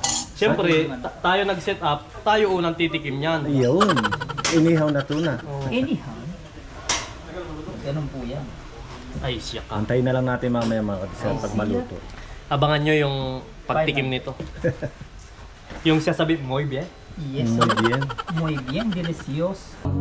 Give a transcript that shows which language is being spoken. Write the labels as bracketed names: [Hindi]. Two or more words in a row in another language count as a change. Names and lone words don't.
[Filipino] Siyempre, tayo nag-set up, tayo unang titikim niyan. Yun, inihaw na tuna. Inihaw. Ganun po yan. Ay, siya ka. Antayin na lang natin mamaya mga kadiskarte pag maluto. Abangan nyo yung pagtikim nito. Yung sasabi, [Spanish] muy bien. Yes, Muy bien. muy bien, delicioso.